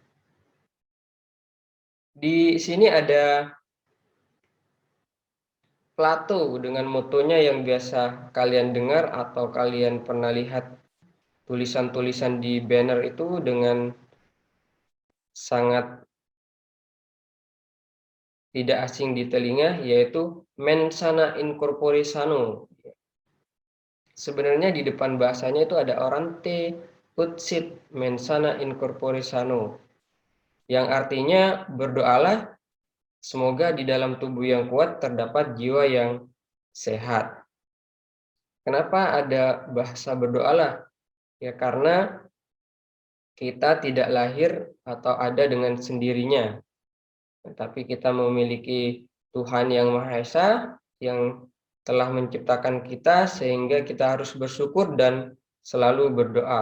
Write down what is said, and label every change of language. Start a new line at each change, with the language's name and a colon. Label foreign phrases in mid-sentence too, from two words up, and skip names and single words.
Indonesian: Di sini ada Plato dengan motonya yang biasa kalian dengar atau kalian pernah lihat tulisan-tulisan di banner itu dengan sangat tidak asing di telinga, yaitu
Latin: mens sana in corpore sano.
Indonesian: Sebenarnya di depan bahasanya itu ada
Latin: orante ut sit mens sana in corpore sano,
Indonesian: yang artinya berdoalah semoga di dalam tubuh yang kuat terdapat jiwa yang sehat. Kenapa ada bahasa berdoalah? Ya karena kita tidak lahir atau ada dengan sendirinya, tetapi kita memiliki Tuhan yang Maha Esa yang telah menciptakan kita sehingga kita harus bersyukur dan selalu berdoa.